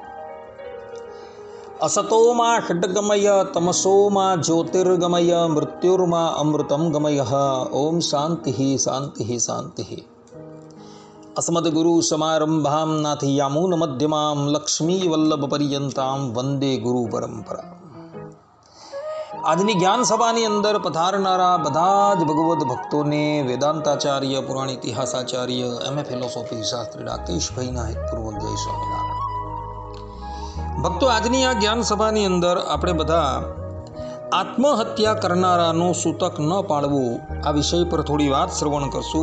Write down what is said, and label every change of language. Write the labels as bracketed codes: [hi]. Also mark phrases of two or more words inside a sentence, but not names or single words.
[sa] असतो मा षड्गमय तमसो मा ज्योतिर्गमय मृत्युर्मा अमृतं गमयः। ओम शांति शांति शांति। अस्मद्गुरु समारंभां नाथयामून मध्यमां लक्ष्मीवल्लभपर्यन्तां वंदे गुरु परंपरा। [gu] આજની જ્ઞાન સભાની અંદર પધારનારા બધા જ ભગવદ્ ભક્તોને વેદાંતાચાર્ય, પુરાણ ઇતિહાસાચાર્ય, [en] MA philosophy [gu] શાસ્ત્રી રાકેશભાઈના હિતપૂર્વક જય સ્વામિનારાયણ। ભક્તો, આજની આ જ્ઞાન સભાની અંદર આપણે બધા આત્મહત્યા કરનારાનું સૂતક ન પાળવું આ વિષય પર થોડી વાત શ્રવણ કરશું।